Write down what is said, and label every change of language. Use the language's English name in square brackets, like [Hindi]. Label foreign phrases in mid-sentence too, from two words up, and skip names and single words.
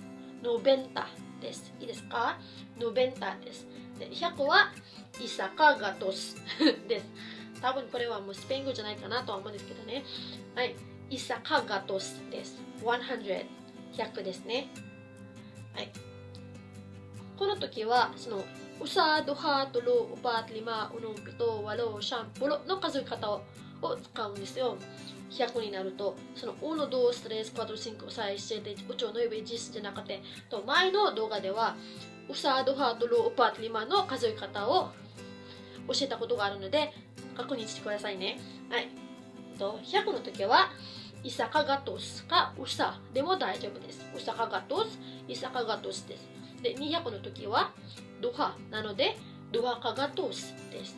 [Japanese] ノベンタです。いいですか？ノベンタです。で、100はイサカガトスです。多分これはもうスペイン語じゃないかなとは思うんですけどね。はい、イサカガトスです。100、100ですね。はい。この時はその [Cebuano] usa, duha, tulo, upat, lima, unong, pito, walo, siyam, pulo [Japanese] の数え方を使うんですよ。100になると、その1、2、3、4、5、6、7、8、9、10じゃなくて、前の動画では [Cebuano] usa, duha, tulo, upat, lima [Japanese] の数え方を教えたことがあるので、確認してくださいね。はい。100の時は、イサカガトスかウサでも大丈夫です。ウサカガトス、イサカガトスです。で、200の時は、ドハなので、ドハカガトスです。